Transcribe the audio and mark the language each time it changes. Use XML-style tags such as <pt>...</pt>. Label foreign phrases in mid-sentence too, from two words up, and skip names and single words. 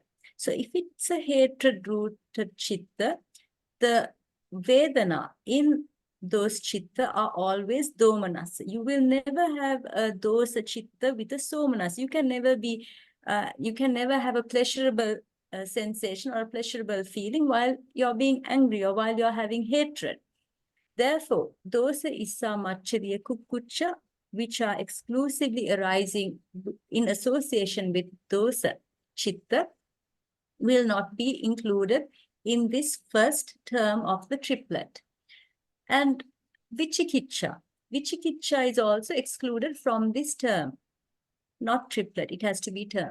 <en>So if it's a hatred-rooted Chitta, the Vedana in those chitta are always domanassa. You will never have a</en> <pi>dosa chitta</pi> <en>with a somanassa. You can never have a pleasurable sensation or a pleasurable feeling while you're being angry or while you're having hatred. Therefore,</en> <pi>dosa, issa, maccharya, kukuccha,</pi> <en>which are exclusively arising in association with</en> <pi>dosa chitta,</pi> <en>will not be included in this first term of the triplet. And Vicikiccha. Vicikiccha is also excluded from this term, not triplet, it has to be term.</en>